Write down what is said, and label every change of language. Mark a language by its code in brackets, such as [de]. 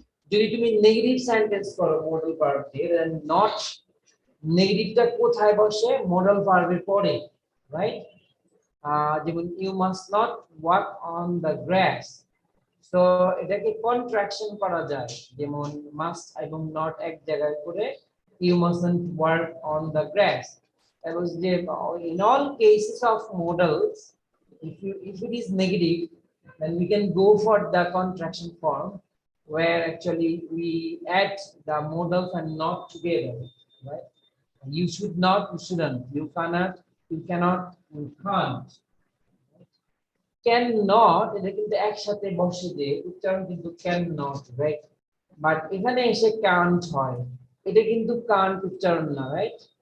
[bn] যদি তুমি negative sentence করো মডেল ভার্ব দিয়ে, দেন নট নেগেটিভটা কোথায় বসে? মডেল ভার্বের পরে, রাইট? যেমন [en] you must not walk on the grass, [bn] তো এটাকে কন্ট্রাকশন করা যায়, যেমন মাস্ট এবং নট এক জায়গায় করে [en] You mustn't work on the grass. [bn] এবং যে [en] in all cases of models, if it is negative, then we can go for the contraction form, where actually we add the modals and not together, right? You should not, you shouldn't, you cannot, you cannot, you can't. [bn] Can not এটা কিন্তু একসাথে বসে দিয়ে উচ্চারণ কিন্তু [en] can not, right? [bn] But এখানে এসে can't হয়, এটা কিন্তু can't উচ্চারণ না, রাইট?